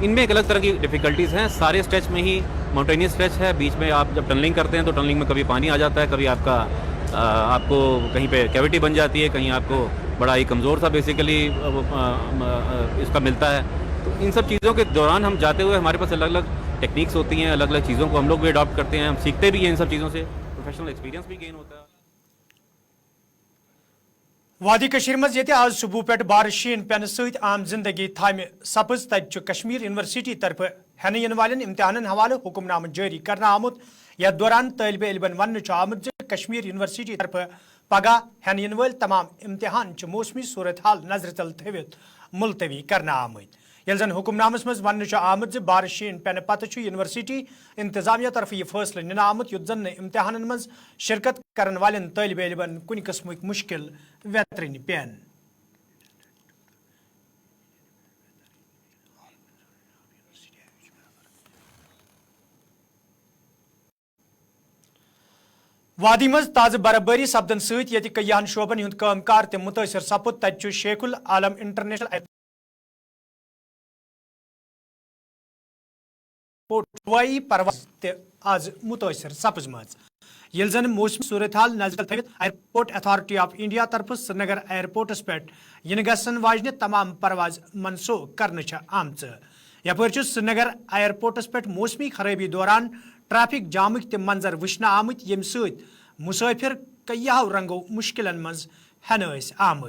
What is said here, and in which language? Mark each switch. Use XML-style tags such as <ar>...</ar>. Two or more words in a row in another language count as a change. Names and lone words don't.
<hi>इनमें एक अलग तरह की डिफ़िकल्टीज़ हैं। सारे स्ट्रेच में ही</hi> <en>mountainous stretch</en> <hi>है, बीच में आप जब टनलिंग करते हैं तो टनलिंग में कभी पानी आ जाता है, कभी आपको कहीं पे कैविटी बन जाती है, कहीं आपको बड़ा ही कमज़ोर सा बेसिकली इसका मिलता है। तो इन सब चीज़ों के दौरान हम जाते हुए हमारे पास अलग अलग टेक्निक्स होती हैं, अलग अलग चीज़ों को हम लोग भी अडॉप्ट करते हैं, हम सीखते भी हैं इन सब चीज़ों से,</hi> <en>professional experience</en> <hi>भी गेन होता है।</hi> <ks>वादी कशीर मज ये आज सुबह पे बार शीन पेन सत आम जिंदगी थाम सपज तत कश्मीर यूनिवर्सिटी तरफ हेन इन वाले इम्तिहान हवाले हुक्मनाम जारी करना आमुत। यथ दौरान तलब इलमन वन आमुत कश्मीर यूनिवर्सिटी तरफ पगह हेन इन वल तमाम इम्तिहान मौसमी सूरत हाल नजर तल थवित मुलतवी करना आमुत। यल जन हुक्मनामस मज वन आमुत बार शीन पेन पत यूनिवर्सिटी इंतजामिया तरफ यह फैसले निना आमुत युत जन इम्तिहान मज शिरकत करन वाले तलब इलमन कुन किस्म मुश्किल वेतरन पेन। वादी मज ताज बर्फबारी सपदन सत ये कयान शोबन हुंद कामकार ते मुतासर सपुद तत शेखुल आलम इंटरनेशनल एयरपोर्ट हवाई परवाज ते आज मुतासर सपजम। ये जन मौसमी सूरत हाल नजर थवित एयरपोर्ट अथॉरिटी ऑफ इंडिया तरफ श्रीनगर एयरपोर्टस पे इन गसन वाजन तमाम परवाज मनसूख करने आमच। यपर श्रीनगर एयरपोर्टस पे मौसमी खराबी दौरान ट्रैफिक जामक तम मंजर वुचन आमुत यम सत मुसाफिर कयाओ रंगो मुश्किलन मज हेन आमुत।</ks>